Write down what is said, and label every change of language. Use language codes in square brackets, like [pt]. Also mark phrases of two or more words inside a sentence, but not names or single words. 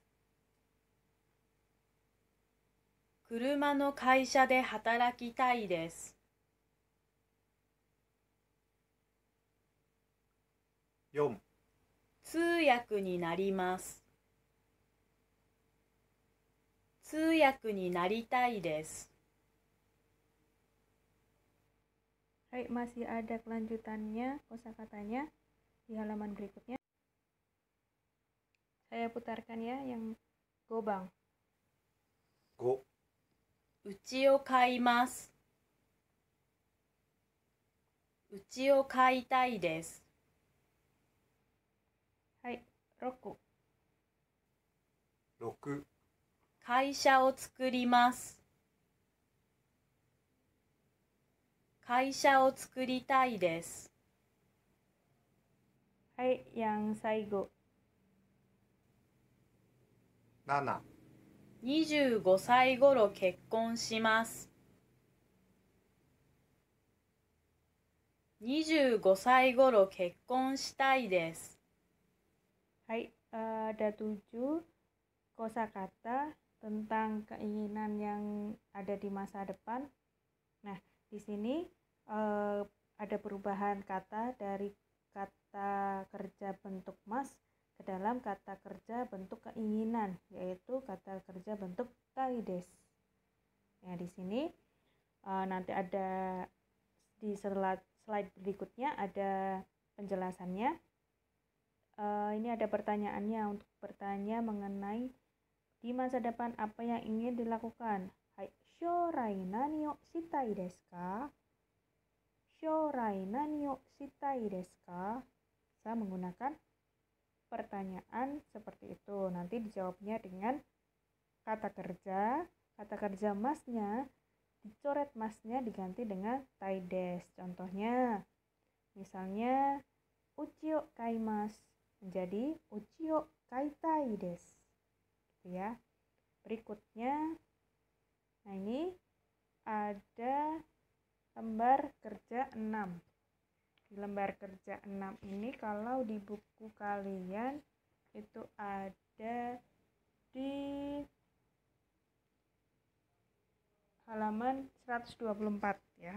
[ja] 車の会社で働きたいです。 4、通訳になります。通訳になりたいです。 [id] Hai, masih ada kelanjutannya kosakatanya di halaman berikutnya. Saya putarkan ya yang gobang. [ja] 5、家を買います。家を買いたいです。はい、roku. 6、会社を作ります。会社を作りたいです。 [id] Hai, yang saigo. [ja] 7、 25歳頃結婚します。25歳頃結婚したいです。 [id] Hai, ada 7 kosakata tentang keinginan yang ada di masa depan. Nah, di sini ada perubahan kata dari kata kerja bentuk mas ke dalam kata kerja bentuk keinginan, yaitu kata kerja bentuk taides. Ya, di sini nanti ada di slide berikutnya ada penjelasannya. Ini ada pertanyaannya untuk bertanya mengenai di masa depan apa yang ingin dilakukan. Hai, [ja] 将来何をしたいですか? 将来何をしたいですか? [id] Bisa menggunakan pertanyaan seperti itu. Nanti dijawabnya dengan kata kerja masnya, dicoret masnya diganti dengan taides. Contohnya, misalnya [ja] うちを買います [id] menjadi [ja] うちを買いたいです. [id] Gitu ya. Berikutnya, nah ini ada lembar kerja 6. Di lembar kerja 6 ini kalau di buku kalian itu ada di halaman 124 ya.